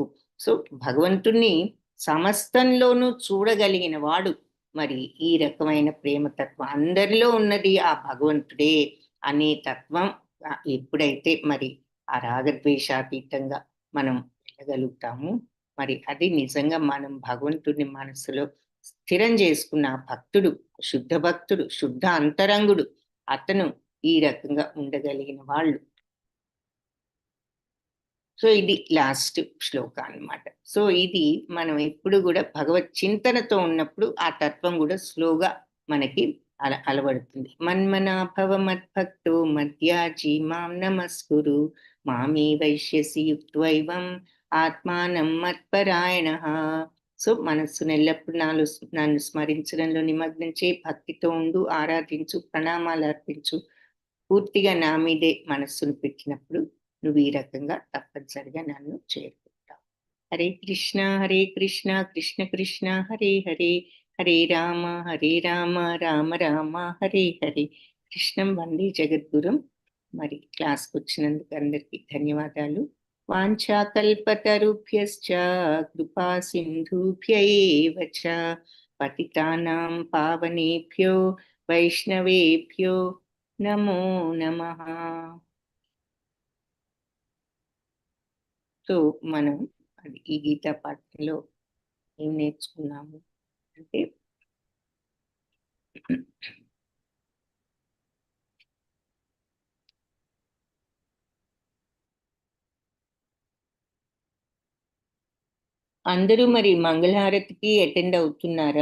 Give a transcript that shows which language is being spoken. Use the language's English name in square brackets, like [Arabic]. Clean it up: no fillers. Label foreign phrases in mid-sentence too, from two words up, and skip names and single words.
[Telugu] సో భగవంతుణ్ణి సమస్తంలోనూ చూడగలిగిన వాడు మరి ఈ రకమైన ప్రేమతత్వం, అందరిలో ఉన్నది ఆ భగవంతుడే అనే తత్వం ఎప్పుడైతే మరి ఆ రాగద్వేషాతీతంగా మనం వెళ్ళగలుగుతాము, మరి అది నిజంగా మనం భగవంతుడిని మనసులో స్థిరం చేసుకున్న భక్తుడు, శుద్ధ భక్తుడు, శుద్ధ అంతరంగుడు, అతను ఈ రకంగా ఉండగలిగిన వాళ్ళు. సో ఇది లాస్ట్ శ్లోక అన్నమాట. సో ఇది మనం ఎప్పుడు కూడా భగవత్ చింతనతో ఉన్నప్పుడు ఆ తత్వం కూడా స్లోగా మనకి అలవడుతుంది. [Sanskrit] మన్మనాభవ మద్భక్తో మధ్యాజీ మాం నమస్కురు మామే వైశ్యసి యుక్త్వైవం ఆత్మానం మత్పరాయణ. [Telugu] సో మనస్సును ఎల్లప్పుడు నన్ను స్మరించడంలో నిమగ్నం చేయి, భక్తితో ఉండు, ఆరాధించు, ప్రణామాలు అర్పించు. పూర్తిగా నా మీదే మనస్సును పెట్టినప్పుడు నువ్వు ఈ రకంగా తప్పనిసరిగా నన్ను చేరుకుంటావు. [Sanskrit] హరే కృష్ణ కృష్ణ కృష్ణ హరే హరే, హరే రామ రామ రామ హరే హరే. కృష్ణం వందే జగద్గురుం [Telugu] మరి క్లాస్కి వచ్చినందుకు అందరికీ ధన్యవాదాలు. [Sanskrit] వాంఛాకల్పతరుభ్యశ్చ కృపా సింధుభ్య ఏవ చ పతితానాం పావనేభ్యో వైష్ణవేభ్యో నమో నమః. [Telugu] సో మనం అది ఈ గీతా పాఠంలో ఏం నేర్చుకున్నాము అంటే అందరూ మరి మంగళహారతికి అటెండ్ అవుతున్నారా?